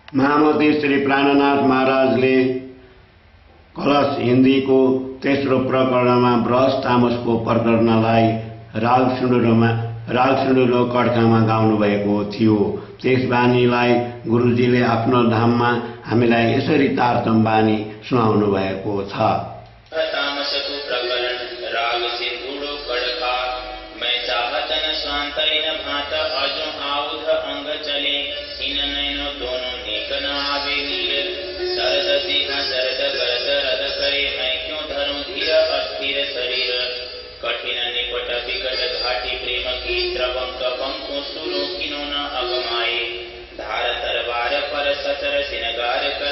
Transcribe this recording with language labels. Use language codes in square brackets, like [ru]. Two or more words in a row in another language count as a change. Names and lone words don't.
[ne] महामती श्री प्राणनाथ महाराजले कलश हिन्दीको तेस्रो प्रकरणमा ब्रज तामसको प्रकरणलाई रागसिन्धुलो कड्कामा गाउनु भएको थियो। त्यस बानीलाई गुरुजीले आफ्नो धाममा हामीलाई यसरी तारतम बानी सुनाउनु भएको छ। तामसको प्रकरण राग सिन्धुलो कड़का [hi] मैं चाहत न स्वांतै न भात अजो आउध अंग चले इन नैनो दोनों नेक न आवे नीर शरद सिंह शरद गरद रद करे मैं क्यों धरूं धीर अस्थिर शरीर कठिन निपट विकट घाटी प्रेम की द्रवंक पंखो सुनो किनो न अगमाए धार तरवार पर सचर सिनगार कर